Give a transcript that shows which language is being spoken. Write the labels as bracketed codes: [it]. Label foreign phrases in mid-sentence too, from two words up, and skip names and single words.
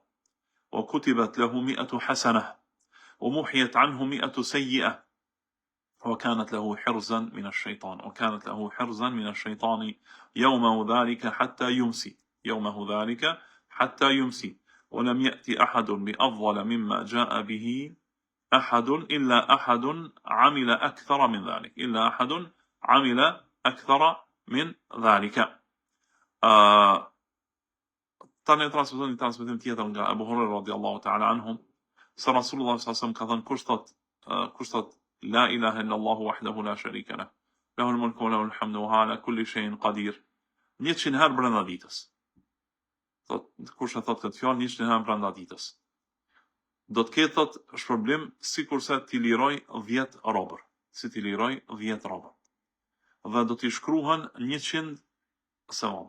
[ar] وكتبت له 100 حسنة، ومحيت عنه 100 سيئة، وكانت له حرزا من الشيطان، وكانت له حرزا من الشيطان يومه ذلك حتى يمسي، يومه ذلك حتى يمسي، ولم يأتي أحد بأفضل مما جاء به أحد إلا أحد عمل أكثر من ذلك، إلا أحد عمل أكثر من ذلك. [sq] Tani transmetim tjetër nga Abu Huraira [ar] رضي الله تعالى عنهم, [sq] se Rasulullah [ar] صلى الله عليه وسلم [sq] ka thënë kush thot [ar] لا إله إلا الله وحده لا شريك له له الملك وله الحمد وهو على كل شيء قدير, [sq] 100 herë brenda ditës. Kush e thot këtë fjalë 100 herë brenda ditës, do të ketë thot shpërblim sikurse ti liroj 10 robër, si ti liroj 10 robër. Dhe do t'i shkruhen 100 sevabe.